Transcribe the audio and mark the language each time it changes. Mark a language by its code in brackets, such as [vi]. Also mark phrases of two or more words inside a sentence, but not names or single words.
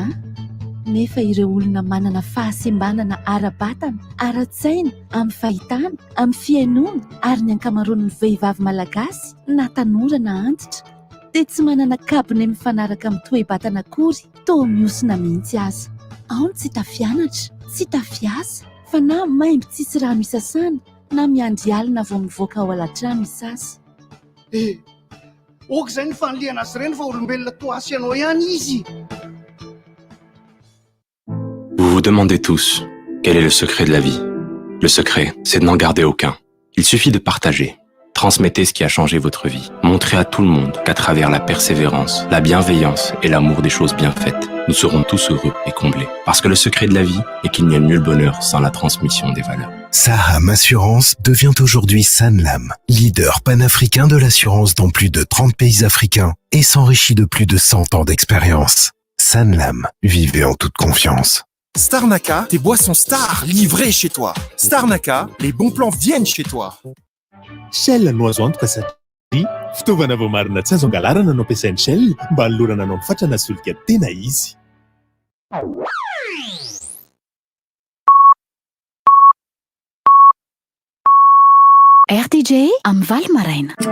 [mg] Nefa ireo olona manana fahasembanana ara-batana, ara-tsaina, amin'ny fahitana, amin'ny fiainoana ary ny ankamaroan'ny vehivavy malagasy na tanora na antitra dia tsy manana kabony mifanaraka amin'ny toe-batana akory, toa miosina mihitsy aza. Ao ny tsy tafianatra, tsy tafiasa, fa na maimbo tsisy rano isasana na miandry alina vao mivoaka ao alatrano isasa. Ok zay ny fanliana azy ireny fa olombelona toasy ianao ihany izy. [fr] Vous vous demandez tous, quel est le secret de la vie? Le secret, c'est de n'en garder aucun. Il suffit de partager. Transmettez ce qui a changé votre vie. Montrez à tout le monde qu'à travers la persévérance, la bienveillance et l'amour des choses bien faites, nous serons tous heureux et comblés. Parce que le secret de la vie est qu'il n'y a nul bonheur sans la transmission des valeurs. Saham Assurance devient aujourd'hui Sanlam, leader panafricain de l'assurance dans plus de 30 pays africains et s'enrichit de plus de 100 ans d'expérience. Sanlam, vivez en toute confiance. Starnaka, tes boissons stars livrées chez toi. Starnaka, les bons plans viennent chez toi. [mg] Shell no azo antoka satria fitaovana vao marina tsy azo angalarana no ampiasain'ny Shell mba halorana anao ny fatrana solika tena izy. RTJ amin'ny Valo Maraina.